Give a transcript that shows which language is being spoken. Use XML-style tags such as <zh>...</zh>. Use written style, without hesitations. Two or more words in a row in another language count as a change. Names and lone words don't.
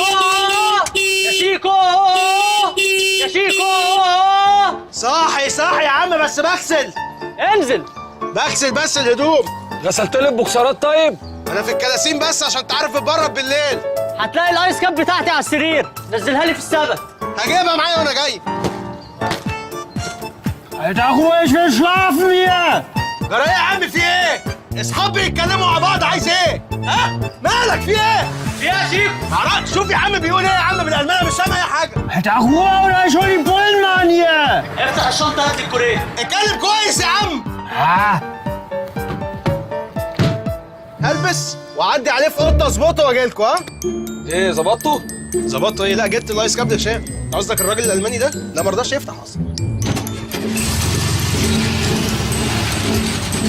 <ar>يا شيكو! يا شيكو! صاحي صاحي يا عم، بس بغسل انزل! بغسل بس الهدوم. غسلت لي البوكسرات طيب؟ انا في الكلاسين بس عشان تعرف بتبرد بالليل. هتلاقي الايس كاب بتاعتي على السرير، نزلها لي في السبت. هجيبها معايا وانا جاي.</ar> <de>Alter Ruhe, ich will schlafen hier!</de> <ar>جرى ايه يا عم، في ايه؟ اصحابي يتكلموا مع بعض، عايز ايه؟ ها؟ مالك في ايه؟ في ايه يا شيكو؟ معرفش. شوف يا عم بيقول ايه يا عم بالالماني، مش سامع اي حاجه.</ar> <de>Alter Ruhe oder ich hol die Bullenmann hier!</de> <ar>افتح الشنطة هات لي الكورية. اتكلم كويس يا عم. هلبس واعدي عليه في اوضه اظبطه واجي لكم. ها؟ ايه ظبطته؟ ظبطته ايه؟ لا جبت الايس كاب ده هشام. قصدك الراجل الالماني ده؟ لا ما رضاش يفتح اصلا.</ar>